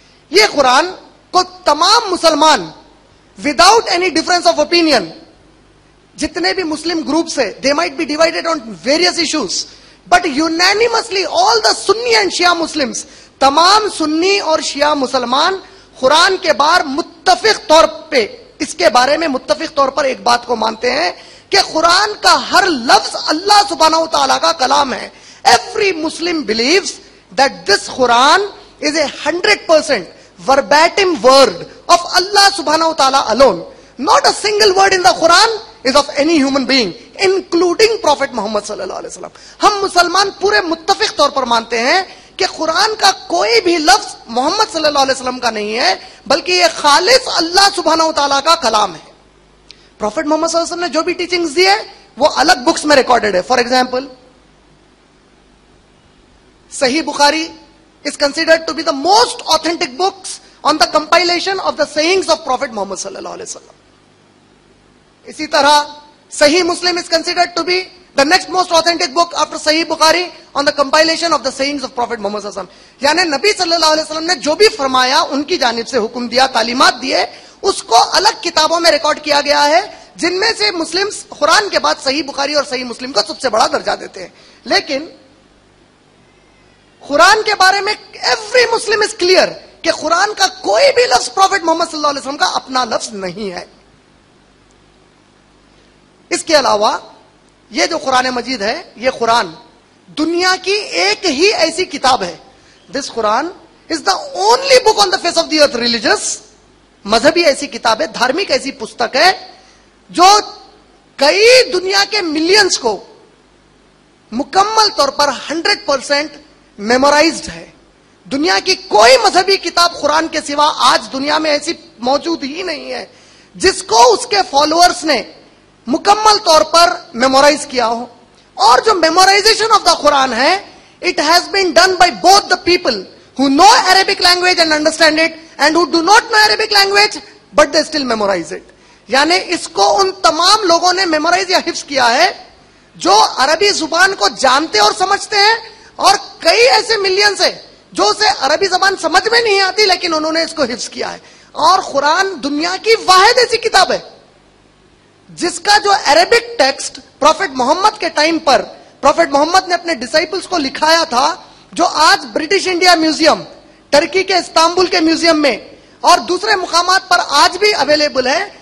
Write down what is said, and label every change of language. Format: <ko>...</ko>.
<ur>یہ قرآن کو تمام مسلمان</ur> <en>without any difference of opinion,</en> <ur>جتنے بھی مسلم گروپس ہے</ur> <en>they might be divided on various issues but unanimously all the Sunni and Shia Muslims,</en> <ur>تمام سنی اور شیعہ مسلمان قرآن کے بار متفق طور پہ اس کے بارے میں متفق طور پر ایک بات کو مانتے ہیں کہ قرآن کا ہر لفظ اللہ سبحانہ و تعالیٰ کا کلام ہے.</ur> <en>Every Muslim believes that this Quran is a 100% verbatim word of Allah subhanahu wa ta'ala alone. Not a single word in the Quran is of any human being, including Prophet Muhammad sallallahu alaihi wasallam.</en> <ur>ہم مسلمان پورے متفق طور پر مانتے ہیں کہ قرآن کا کوئی بھی لفظ محمد صلی اللہ علیہ وسلم کا نہیں ہے بلکہ یہ خالص اللہ سبحانہ و تعالیٰ کا کلام ہے. پروفیٹ محمد صلی اللہ علیہ وسلم نے جو بھی ٹیچنگز دی ہے وہ الگ بکس میں ریکارڈڈ ہے.</ur> <en>For example Sahih Bukhari is considered to be the most authentic books on the compilation of the sayings of Prophet Muhammad sallallahu alaihi wasallam.</en> <ur>اسی طرح</ur> <en>Sahih Muslim is considered to be the next most authentic book after Sahih Bukhari on the compilation of the sayings of Prophet Muhammad sallallahu alaihi wasallam.</en> <ur>یعنی نبی صلی اللہ علیہ وسلم نے جو بھی فرمایا، ان کی جانب سے حکم دیا، تعلیمات دیے، اس کو الگ کتابوں میں ریکارڈ کیا گیا ہے جن میں سے مسلم قرآن کے بعد صحیح بخاری اور صحیح مسلم کو سب سے بڑا درجہ دیتے ہیں. لیکن قرآن کے بارے میں</ur> <en>every Muslim is clear</en> <ur>کہ قرآن کا کوئی بھی لفظ پروفیٹ محمد صلی اللہ علیہ وسلم کا اپنا لفظ نہیں ہے. اس کے علاوہ یہ جو قرآن مجید ہے، یہ قرآن دنیا کی ایک ہی ایسی کتاب ہے.</ur> <en>this Quran is the only book on the face of the earth religious,</en> <ur>مذہبی ایسی کتاب ہے، دھارمک ایسی پستک ہے جو کئی دنیا کے ملینز کو مکمل طور پر 100% میمورائزڈ ہے. دنیا کی کوئی مذہبی کتاب قرآن کے سوا آج دنیا میں ایسی موجود ہی نہیں ہے جس کو اس کے فالوورز نے مکمل طور پر میمورائز کیا ہو. اور جو میمورائزیشن آف دا قرآن ہے،</ur> <en>It has been done by both the people who know Arabic language and understand it and who do not know Arabic language but they still memorize it.</en> <ur>یعنی اس کو ان تمام لوگوں نے memorise یا حفظ کیا ہے جو عربی زبان کو جانتے اور سمجھتے ہیں، اور کئی ایسے ملینز ہیں جو اسے عربی زبان سمجھ میں نہیں آتی لیکن انہوں نے اس کو حفظ کیا ہے. اور قرآن دنیا کی واحد ایسی کتاب ہے جس کا جو عربک ٹیکسٹ پروفیٹ محمد کے ٹائم پر پروفیٹ محمد نے اپنے ڈسائپلز کو لکھایا تھا، جو آج برٹش انڈیا میوزیم، ٹرکی کے استنبول کے میوزیم میں اور دوسرے مقامات پر آج بھی اویلیبل ہے.</ur>